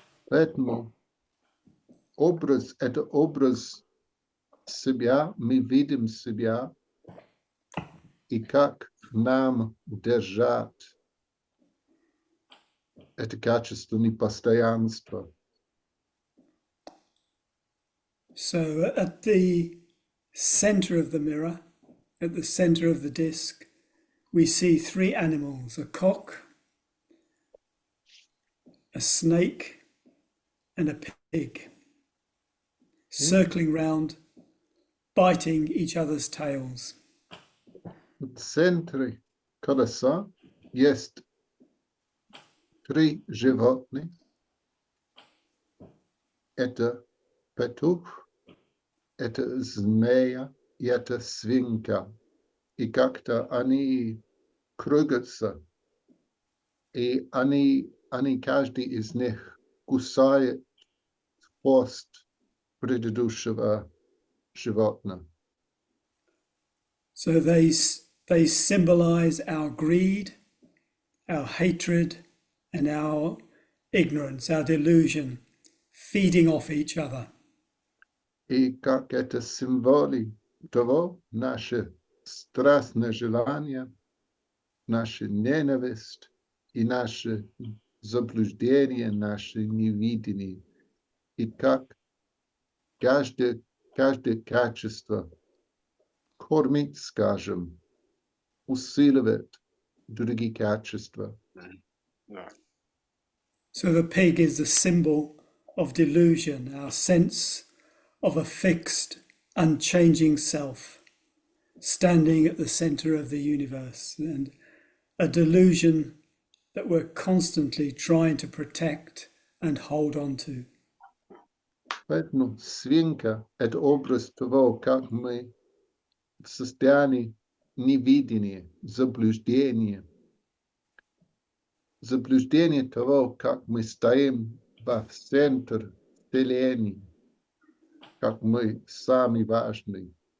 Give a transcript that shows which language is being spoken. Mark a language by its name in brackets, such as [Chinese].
[Russian] Поэтому это образ себя, мы видим себя, и как нам держать это качество непостоянства. [English] So at the center of the mirror, at the center of the disc, we see three animals: a cock, a snake, and a pig, circling round, biting each other's tails. [Russian] В центре колеса есть три животных. Это петух, это змея и это свинка. И как-то они кружатся, и они каждый из них кусает хвост предыдущего животного. [English] So they symbolize our greed, our hatred, and our ignorance, our delusion, feeding off each other. [Russian] И как это символы того, наше страстное желание, наша ненависть и наше заблуждение, наше невидение. И как каждое качество кормит, скажем, усиливает другие качества. [English] So the pig is the symbol of delusion, our sense of a fixed, unchanging self, standing at the center of the universe, and a delusion that we're constantly trying to protect and hold on to. [Russian] Поэтому свинка – это образ того, как мы в состоянии невидения, заблуждения того, как мы стоим в центре Вселенной, как мы самые важные.